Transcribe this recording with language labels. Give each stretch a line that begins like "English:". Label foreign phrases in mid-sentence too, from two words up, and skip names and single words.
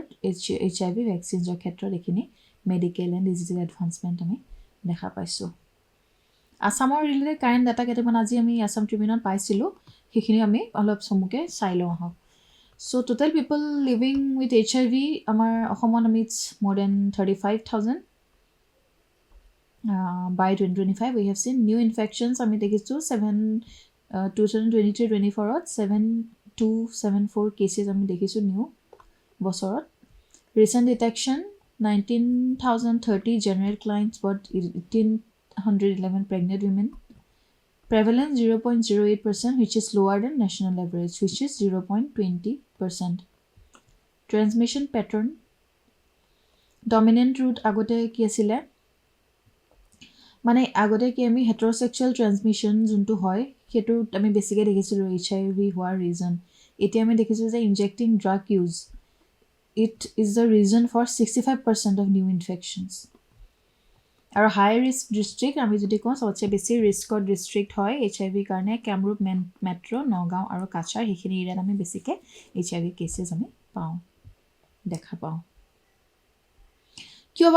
Assamese: HIV ভেকচিনছৰ ক্ষেত্ৰত এইখিনি
English: medical and digital advancement
Assamese: আমি দেখা পাইছোঁ আছামৰ
English: related current data
Assamese: কেইটামান আজি আমি আছাম ট্ৰিবিউনত পাইছিলোঁ সেইখিনি আমি অলপ চমুকৈ চাই লওঁ আহক
English: so total people living with HIV
Assamese: আমাৰ অসমত আমি
English: it's more than 35,000 by 2025 we have seen new infections
Assamese: আমি দেখিছোঁ 2023-24 7274 cases আমি দেখিছোঁ নিউ বছৰত
English: recent detection
Assamese: 19,030
English: general clients but 1,811 pregnant women prevalence 0.08% which is lower than national average which is 0.20% transmission pattern dominant route
Assamese: আগতে কি আছিলে মানে আগতে কি আমি
English: heterosexual transmission যোনটো
Assamese: হয় সেইটো আমি বেছিকৈ দেখিছিলোঁ HIV হোৱাৰ ৰিজন এতিয়া আমি দেখিছোঁ যে
English: injecting drug use it is the reason for 65% of new infections
Assamese: আৰু
English: high risk district
Assamese: আমি যদি কওঁ চবতছে বেছি ৰিস্কৰ ডিষ্ট্ৰিক্ট হয় HIV কাৰণে কামৰূপ মেট্ৰ' নগাঁও আৰু কাছাৰ সেইখিনি এৰিয়াত আমি বেছিকৈ HIV কেছেছ আমি দেখা পাওঁ কিয় বাৰু